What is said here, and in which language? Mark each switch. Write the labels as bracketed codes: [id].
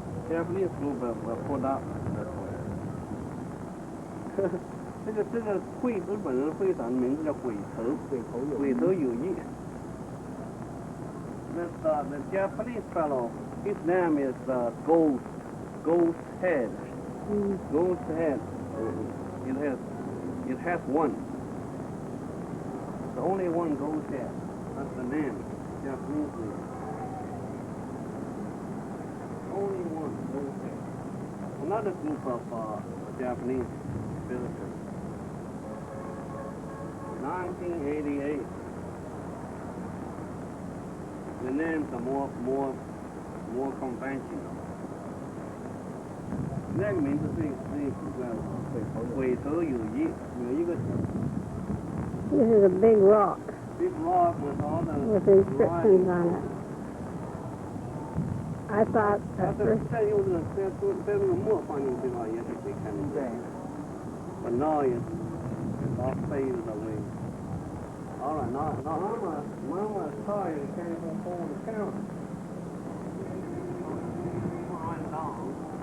[en] Japanese group will put up. [zh] 这个日本人会长的名字叫鬼头有义。 [en] The Japanese fellow, his name is Ghost Head. Ghost Head. It has one. The only one Ghost Head. That's the name. Japanese name. Only one Ghost Head. Another group of Japanese visitors. 1988. The names are more conventional. [zh] 那个名字最古怪了，鬼头有义，有一个。 [en] This is a big rock. Big rock with all the. With inscriptions on it. I thought at first. [zh] 再用这个这个墨放进去的话，也是可以看得见。 [en] But now it's all faded away. All right, now Mama sorry you can't even hold the camera. Right down.